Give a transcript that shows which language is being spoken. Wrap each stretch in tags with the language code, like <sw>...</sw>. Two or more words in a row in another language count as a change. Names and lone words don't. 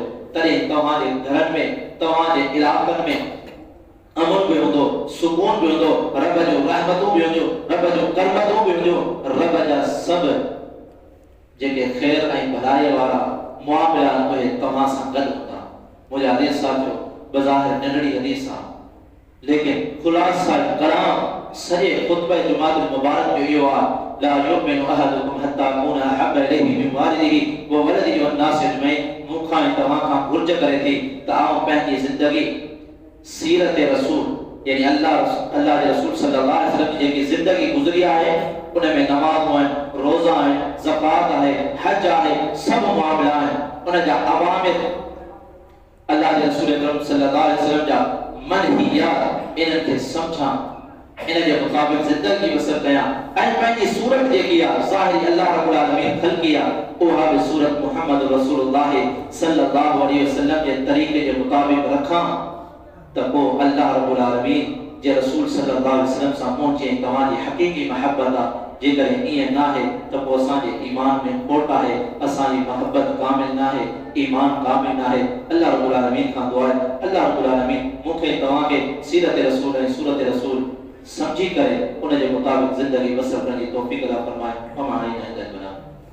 <sd>तॾहिं तव्हांजे घरनि में, तव्हांजे इलाक़नि में अमन भी हूंदो, सुकून भी हूंदो, रब जो रहमतूं भी हूंदियूं, रब जो करमतूं भी हूंदियूं, रब जा सभु जेके ख़ैर ऐं भलाई वारा मुआमिला उहे तव्हां सां गॾु हूंदा। मुंहिंजा हदीस साथियो बज़ाहिर नंढड़ी हदीस आहे, लेकिन खुलासा कलाम सॼे खुतबे जुमाअत मुबारक जो इहो आहे</sd> <ar>لا يؤمن أحدكم حتى أكون أحب إليه من والده وولده والناس أجمعين.</ar> <sd>मूंखां ऐं तव्हां खां घुर्ज करे थी त आउं पंहिंजी ज़िंदगी सीरत रसूल यानी अल्लाह जे रसूल</sd> <ar>صلى الله عليه وسلم</ar> <sd>जी जेकी ज़िंदगी गुज़री आहे उन में नमाज़ आहिनि, रोज़ा आहिनि, ज़कात आहे, हज आहे, सभु मामला आहिनि, उन जा अवामिर अल्लाह जे रसूल अकरम</sd> <ar>صلى الله عليه وسلم</ar> <sd>जा मनहियात इन्हनि खे सम्झां, इन जे मुताबिक़ ज़िंदगी बसर कयां ऐं पंहिंजी सूरत जेकी आहे ज़ाहिरी</sd> <ar>الله رب العالمين</ar> <sd>ख़ल्क़ी आहे उहा बि सूरत</sd> <ar>محمد رسول الله صلى الله عليه وسلم</ar> <sd>जे तरीक़े जे मुताबिक़ रखां त पोइ</sd> <ar>الله رب العالمين</ar> <sd>जे रसूल</sd> <ar>صلى الله عليه وسلم</ar> <sd>सां पहुचे तव्हांजी हक़ीक़ी मोहब्बत आहे। जेकर ईअं न आहे त पोइ असांजे ईमान में खोट आहे, असांजी मोहब्बत कामिल न आहे, ईमान कामिल न आहे।</sd> <ar>الله رب العالمين</ar> <sd>खां दुआ आहे</sd> <ar>الله رب العالمين</ar> <sd>मूंखे तव्हांखे सीरत रसूल ऐं सूरत रसूल समझी करे उन जे मुताबिक़ ज़िंदगी बसर करण जी तौफ़ीक़ अता फरमाए।</sd>